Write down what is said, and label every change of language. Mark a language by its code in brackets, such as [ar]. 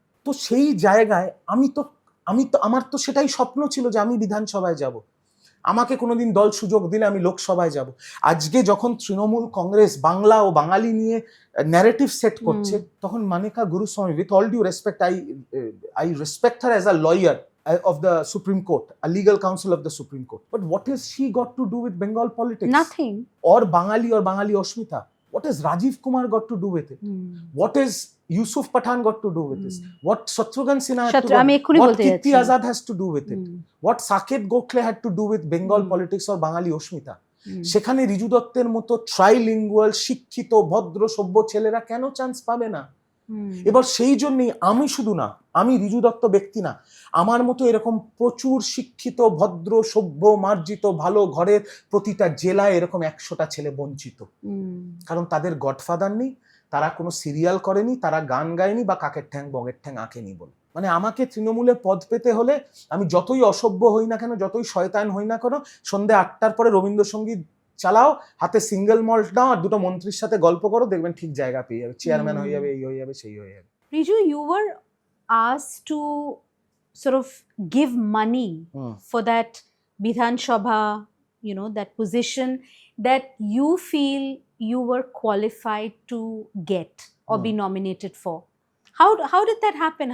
[bn] তো সেই জায়গায় আমার তো সেটাই স্বপ্ন ছিল যে আমি বিধানসভায় যাব, আমাকে কোনোদিন দল সুযোগ দিলে আমি লোকসভায় যাব। আজকে যখন তৃণমূল কংগ্রেস বাংলা ও বাঙালি নিয়ে ন্যারেটিভ সেট করছে, তখন Manika Guruswamy, [en] With all due respect, I respect her as a lawyer of the Supreme Court, a legal counsel of the Supreme Court. But what has she got to do with Bengal politics? nothing. Or Bangali Ashmita? What has Rajiv Kumar got to do with it? What has Yusuf Pathan got to do with this? What Shatrughan Sinha had to do? [bn] আমি এক্ষুনি [en] What [bn] বলতে [en] Kirti [bn] যাচ্ছি। [en] Azad has to do with it? What Saket Gokhale had to do with Bengal politics or Bangali Ashmita? [bn] সেখানে রিজু দত্তের মতো ট্রাইলিঙ্গুয়াল শিক্ষিত ভদ্র সভ্য ছেলেরা কেন চান্স পাবে না? এবার সেই জন্যই আমি শুধু না, আমি রিজু দত্ত ব্যক্তি না, আমার মতো এরকম প্রচুর শিক্ষিত ভদ্র সভ্য মার্জিত ভালো ঘরের প্রতিটা জেলায় এরকম 100টা ছেলে বঞ্চিত, কারণ তাদের গডফাদার নেই, তারা কোনো সিরিয়াল করেনি, তারা গান গায়নি বা কাকের ঠ্যাং বগের ঠ্যাং আঁকেনি বলে। মানে আমাকে তৃণমূলে পদ পেতে হলে আমি যতই অসভ্য হই না কেন, যতই শয়তান হই না কেন, সন্ধ্যে 8টার পরে রবীন্দ্রসঙ্গীত চালাও, হাতে সিঙ্গেল মল্ট নাও আর দুটো মন্ত্রীর সাথে গল্প করো, দেখবেন ঠিক জায়গা পেয়ে যাবে, চেয়ারম্যান হয়ে যাবে, এই হয়ে যাবে, সেই হয়ে যাবে। [en] Riju, you were asked to sort of give money for that Bidhan Sabha, that position that you feel you were qualified to get or be nominated for. How did that happen?